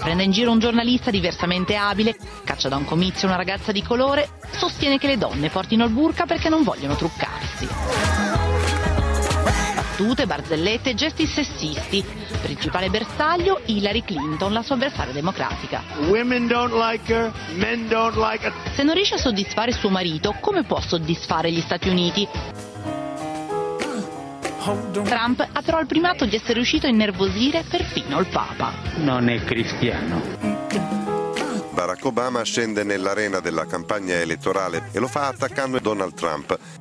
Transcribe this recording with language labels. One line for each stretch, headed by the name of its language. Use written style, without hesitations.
Italian: Prende in giro un giornalista diversamente abile, caccia da un comizio una ragazza di colore, sostiene che le donne portino il burka perché non vogliono truccarsi. Battute, barzellette, gesti sessisti. Principale bersaglio, Hillary Clinton, la sua avversaria democratica.
English: Women don't like her, men don't like her.
Italian: Se non riesce a soddisfare suo marito, come può soddisfare gli Stati Uniti? Trump ha però il primato di essere riuscito a innervosire perfino il Papa. Non è cristiano. Barack Obama scende nell'arena della campagna elettorale e lo fa attaccando Donald Trump.